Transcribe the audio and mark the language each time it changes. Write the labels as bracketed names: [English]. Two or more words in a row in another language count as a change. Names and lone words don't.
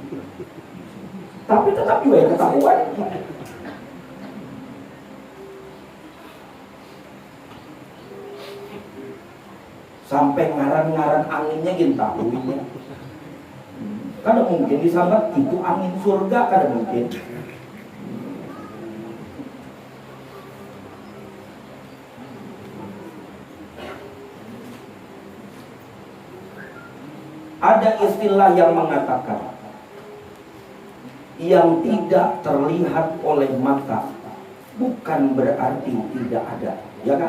[Indonesian] Tapi tetap juga yang ketahuan. Sampai ngaran-ngaran anginnya gini tahunya. [Banjar] Kada mungkin disambat itu angin surga, kada mungkin. [Indonesian] Ada istilah yang mengatakan yang tidak terlihat oleh mata bukan berarti tidak ada, ya kan?